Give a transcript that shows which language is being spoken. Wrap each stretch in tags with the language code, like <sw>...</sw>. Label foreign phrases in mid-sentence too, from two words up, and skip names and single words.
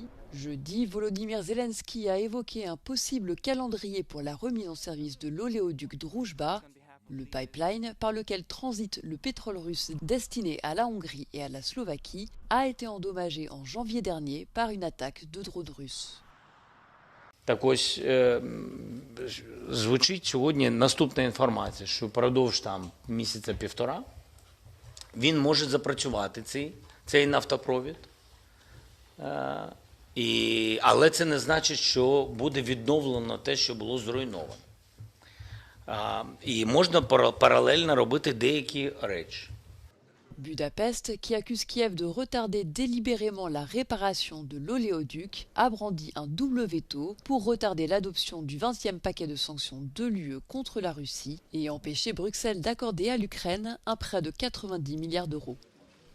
<fr>Jeudi, Volodymyr Zelensky a évoqué un possible calendrier pour la remise en service de l'oléoduc Druzhba, le pipeline par lequel transite le pétrole russe destiné à la Hongrie et à la Slovaquie, a été endommagé en janvier dernier par une attaque de drones russes.</fr> <uk>Так ось звучить сьогодні наступна інформація, що впродовж місяця-півтора він може запрацювати цей нафтопровід. Але це не значить, що буде відновлено те, що було зруйновано. І можна паралельно робити деякі речі.</uk> <fr>Budapest, qui accuse Kiev de retarder délibérément la réparation de l'oléoduc, a brandi un double veto pour retarder l'adoption du 20e paquet de sanctions de l'UE contre la Russie et empêcher Bruxelles d'accorder à l'Ukraine un prêt de 90 milliards d'euros.</fr>